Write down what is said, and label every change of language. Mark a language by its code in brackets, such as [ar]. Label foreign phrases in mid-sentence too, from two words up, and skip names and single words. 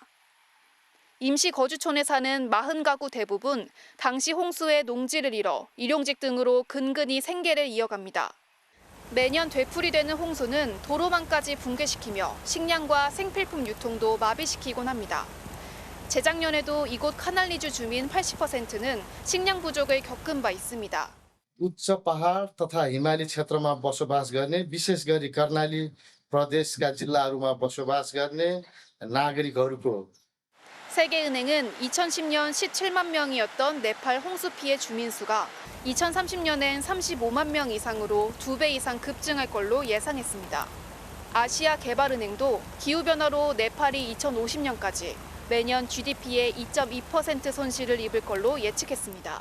[ko] 임시 거주촌에 사는 40가구 대부분 당시 홍수에 농지를 잃어 일용직 등으로 근근히 생계를 이어갑니다. 매년 되풀이되는 홍수는 도로망까지 붕괴시키며 식량과 생필품 유통도 마비시키곤 합니다. 재작년에도 इगोट 카날리주 주민 80%는 식량 부족을 겪은 바 있습니다. [ne] उच्च पहाड तथा हिमाली क्षेत्रमा बसोबास गर्ने विशेष गरी कर्णाली प्रदेशका जिल्लाहरूमा बसोबास गर्ने नागरिकहरूको [ko] 세계은행은 2010년 17만 명이었던 네팔 홍수 피해 주민 수가 2030년엔 35만 명 이상으로 2배 이상 급증할 걸로 예상했습니다. 아시아개발은행도 기후변화로 네팔이 2050년까지 매년 GDP의 2.2% 손실을 입을 걸로 예측했습니다.